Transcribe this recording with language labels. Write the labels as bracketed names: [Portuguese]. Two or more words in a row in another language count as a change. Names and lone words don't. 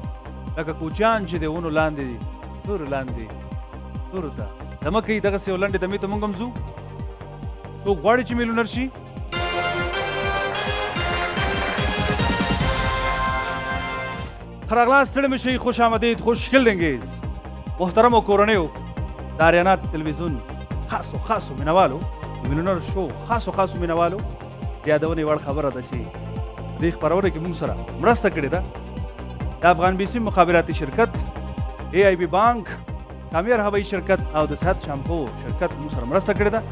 [Pashto] لکه کوچیان چې د ونو لاندې دي، ستورو لاندې ستورو ته دمه کوي، دغسې یو لنډې دمې ته موږ هم ځو. څوک غواړي چې میلیونر شي؟ ښه راغلاست، ستړي مه شئ، [Persian] خوش آمدید، [Pashto] خوشگل انگیز محترمو کورنیو د اریانا تلویزیون خاصو مینوالو، د میلیونر شو خاصو مینوالو، د یادونې وړ خبره ده چې دې خپرونه کې موږ سره مرسته کړې ده د افغان بي سي مخابراتي شرکت، AIB بانک، کامیار هوایي شرکت او د صحت شامپو شرکت موږ سره مرسته کړې ده.